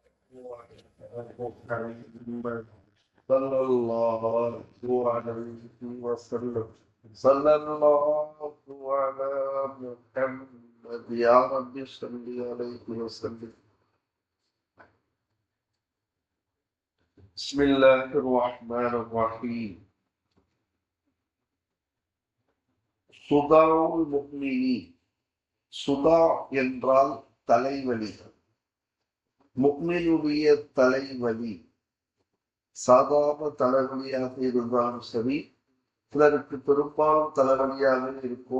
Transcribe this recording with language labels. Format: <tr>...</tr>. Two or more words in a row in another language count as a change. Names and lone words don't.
<ar>محمد صلى الله عليه وسلم. صلى الله على محمد يا رب صل عليه وسلم. بسم الله الرحمن الرحيم. صداع المؤمن.</ar> <ta>சுதா என்றால் தலைவலி. முக்மினுடைய தலைவலி சாதாரண தலைவலியாக இருந்தாலும் சரி, சிலருக்கு பெரும்பாலும் தலைவலியாக இருக்கும்.</ta>